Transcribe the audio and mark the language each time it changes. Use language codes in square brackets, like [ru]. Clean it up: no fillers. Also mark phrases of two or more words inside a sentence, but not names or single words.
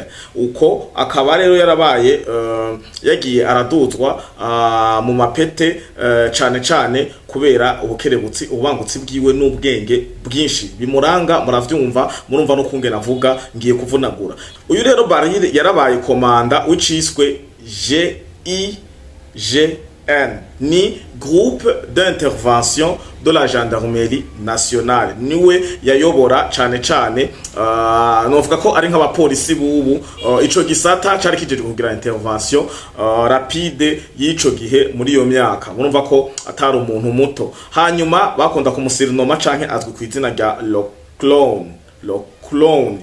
[rn] Uko akaba rero yarabaye yagiye araduzwa mu mapete cane kubera ubukerebutsi, ubangutsi bwiwe n'ubwenge bwinshi bimuranga. Muravyumva, murumva no kungena avuga, ngiye kuvunagura. Uyu rero Baril yarabaye komanda w'iciswe GIGN, ni [fr] groupe d'intervention de la gendarmerie nationale. [rn] Niwe yayobora cane novuga ko ari nk'abapolisi bubu. Ico gisata cari kijeje kugira [fr] intervention rapide [rn] y'ico gihe muri iyo myaka. Murumva ko atari umuntu muto. Hanyuma bakunda kumusirinoma canke azwi ku izina rya Le Clone.